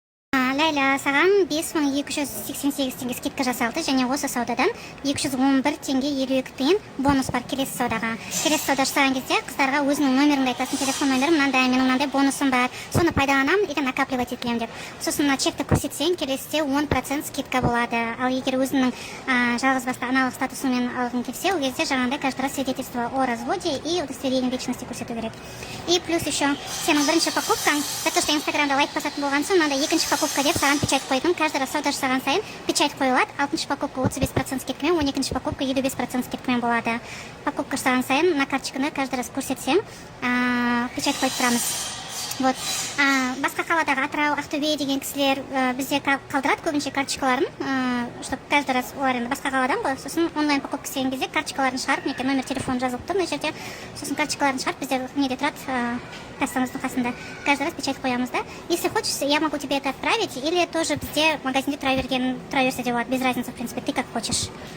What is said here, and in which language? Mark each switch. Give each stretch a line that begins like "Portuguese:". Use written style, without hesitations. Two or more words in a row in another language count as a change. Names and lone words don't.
Kazakh: Ләйлә, саған 5288 теңге скидка жасалды, және осы саудадан 211 теңге 52 тиын бонус бар келесі саудаға. Келесі сауда жасаған кезде қыздарға өзінің номеріңді айтасың, телефон номерім мынандай, менің мынандай бонусым бар, соны пайдаланамын, егер накапливать етілем деп. Сосын мына чекті көрсетсең, келесіде 10% скидка болады. Ал егер өзінің жалғызбасты аналық статусымен алғың келсе, ол кезде жаңағыдай
Russian: каждый раз свидетельство о разводе и удостоверение личности
Kazakh: көрсету керек.
Russian: И плюс еще
Kazakh: сенің бірінші покупкаң,
Russian: за то, что
Kazakh: Инстаграмда лайк басатын болған соң, мынандай екінші покупка деп саған печать қойдым.
Russian: Каждый раз
Kazakh: сауда жасаған сайын печать қойылады. 6-шы покупка 35% скидкамен, 12-ші покупка 55% скидкамен болады. Покупка жасаған сайын на карточканы
Russian: каждый раз
Kazakh: көрсетсем, печать қойып тұрамыз. Вот. Басқа қаладағы Атырау, Ақтөбе деген кісілер бізде қалдырады көбінше карточкаларын,
Russian: чтобы каждый раз
Kazakh: олар енді басқа қаладан ғой. Сосын онлайн покупка істеген кезде карточкаларын шығарып, неке номер телефон жазылып тұр мына жерде. Сосын карточкаларын шығарып, бізде неде тұрады, кассамыздың қасында.
Russian: Каждый раз
Kazakh: печать қоямыз, да?
Russian: Если хочешь, я могу тебе это отправить, или тоже
Kazakh: бізде магазинде тұра берсе де болады,
Russian: без разницы, в принципе, ты как хочешь.